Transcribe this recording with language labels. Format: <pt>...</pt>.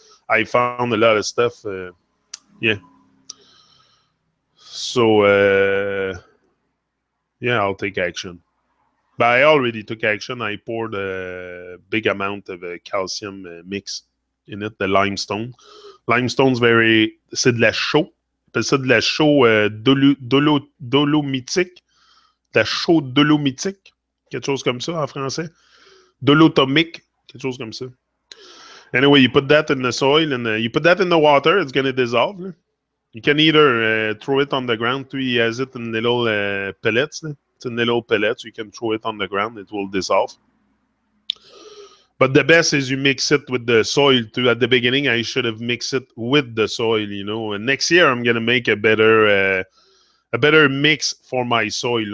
<en>I found a lot of stuff. Yeah. So, yeah, I'll take action. But I already took action. I poured a big amount of calcium mix in it, the limestone.</en> <fr>Limestone's c'est de la chaux. On appelle ça de la chaux dolomitique. De la chaux dolomitique. Quelque chose comme ça en français. Dolotomique. Quelque chose comme ça.</fr> <en>Anyway, you put that in the soil and you put that in the water, it's going to dissolve. You can either throw it on the ground too. He has it in little pellets. It's in little pellets. You can throw it on the ground. It will dissolve. But the best is you mix it with the soil too. At the beginning, I should have mixed it with the soil, And next year, I'm going to make a better mix for my soil.</en>